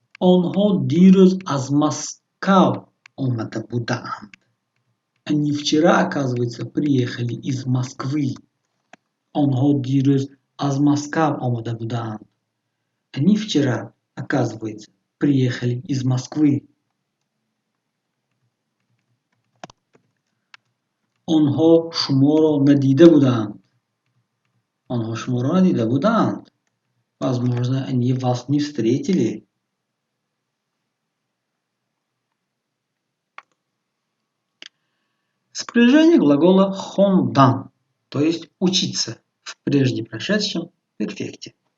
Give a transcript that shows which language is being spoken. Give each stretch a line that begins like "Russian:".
Persian: آنها دیروز از مسکو آمده بودند.
Russian: Они вчера, оказывается, приехали из Москвы.
Tajik: Онҳо дирӯз аз Москав омада буданд.
Russian: Они вчера, оказывается, приехали из Москвы.
Tajik: онҳо шуморо надида буданд. онҳо шуморо надида буданд.
Russian: Возможно, они вас не встретили. Спряжение глагола хондан, то есть учиться, в прежде прошедшем перфекте.